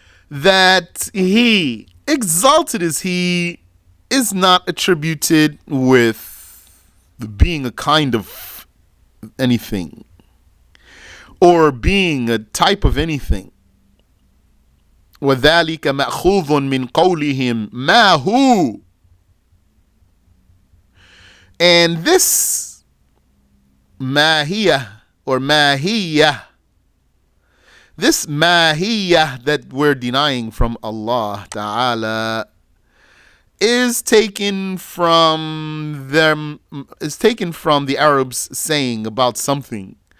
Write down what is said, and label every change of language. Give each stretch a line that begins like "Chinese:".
English: That he, exalted as he, is not attributed with being a kind of anything or being a type of anything.
Arabic: وذلك مأخوذ من قولهم ما هو.
English: And this mahiyah or mahiyah, this mahiyah that we're denying from Allah Ta'ala is taken from the Arabs saying about something.